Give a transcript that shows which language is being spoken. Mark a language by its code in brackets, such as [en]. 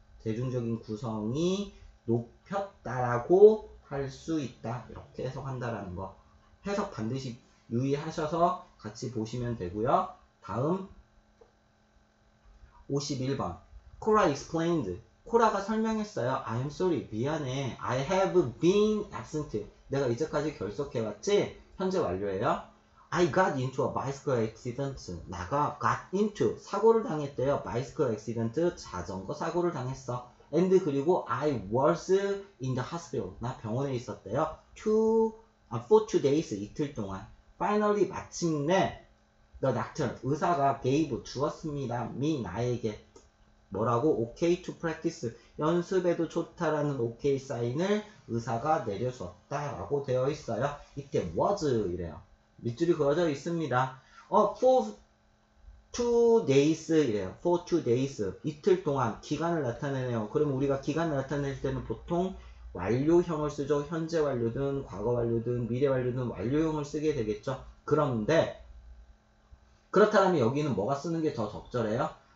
[ko] 대중적인 구성이 높였다라고 할 수 있다 이렇게 해석한다라는 거 해석 반드시 유의하셔서 같이 보시면 되고요. 다음 51번 [en] Cora explained [ko] 코라가 설명했어요. [en] I am sorry [ko] 미안해 [en] I have been absent [ko] 내가 이제까지 결석해왔지 현재 완료예요. [en] I got into a bicycle accident [ko] 나가 [en] got into [ko] 사고를 당했대요. bicycle accident 자전거 사고를 당했어. [en] and [ko] 그리고 [en] I was in the hospital [ko] 나 병원에 있었대요. [en] for 2 days [ko] 이틀 동안 [en] finally [ko] 마침내 [en] the doctor [ko] 의사가 [en] gave [ko] 주었습니다. me 나에게 뭐라고? [en] okay to practice [ko] 연습에도 좋다라는 okay 사인을 의사가 내려줬다라고 되어 있어요. 이때 was 이래요. 밑줄이 그어져 있습니다. for 2 days 이래요. for 2 days 이틀 동안 기간을 나타내네요. 그럼 우리가 기간을 나타낼 때는 보통 완료형을 쓰죠. 현재 완료든 과거 완료든 미래 완료든 완료형을 쓰게 되겠죠. 그런데 그렇다면 여기는 뭐가 쓰는 게 더 적절해요?